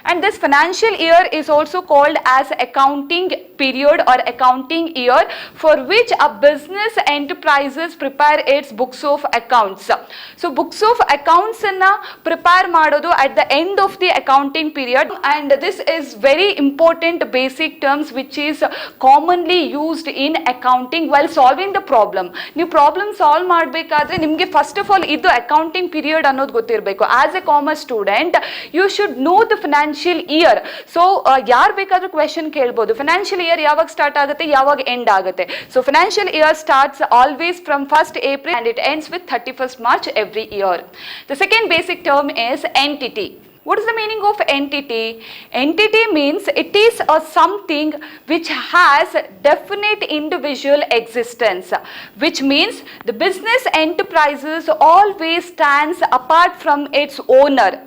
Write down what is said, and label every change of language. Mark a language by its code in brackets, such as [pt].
[en] And this financial year is also called as accounting period or accounting year for which a business enterprises prepare its books of accounts. So books of accounts [kn] anna prepare madodu [en] at the end of the accounting period, and this is very important basic terms which is commonly used in accounting while solving the problem. [kn] ನೀವು problem solve ಮಾಡಬೇಕಾದ್ರೆ ನಿಮಗೆ first of all ಇದು accounting period ಅನ್ನೋದು ಗೊತ್ತಿರಬೇಕು. [en] As a commerce student you should know the financial year. [kn] So ಯಾರು ಬೇಕಾದ್ರೂ question ಕೇಳ್ಬೋದು, financial year ಯಾವಾಗ ಸ್ಟಾರ್ಟ್ ಆಗುತ್ತೆ, ಯಾವಾಗ ಎಂಡ್ ಆಗುತ್ತೆ. [en] So financial year starts always from 1st April and it ends with 31st March every year. The second basic term is entity. What is the meaning of entity? Entity means it is a something which has definite individual existence, which means the business enterprises always stands apart from its owner.